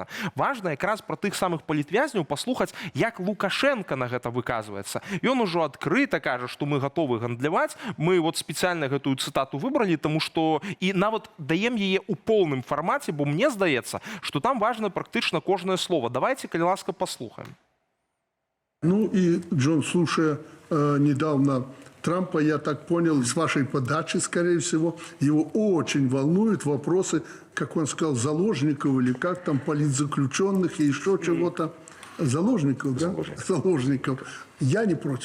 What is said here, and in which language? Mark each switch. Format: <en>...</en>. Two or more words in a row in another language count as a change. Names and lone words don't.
<be>Важна якраз пра тых самых палітвязняў паслухаць, як Лукашенко на гэта выказваецца. Ён ужо адкрыта кажа, што мы гатовы гандляваць. Мы вот спецыяльна гэтую цытату выбралі, таму што і нават даем яе ў поўным фармаце, бо мне здаецца, што там важна практычна кожнае слово. Давайте, калі ласка, паслухаем.</be> <ru>Ну и Джон, слушая недавно Трампа, я так понял, с вашей подачи, скорее всего, его очень волнуют вопросы, как он сказал, заложников или как там, политзаключенных и еще чего-то. Заложников, да? Заложников. Я не против.</ru>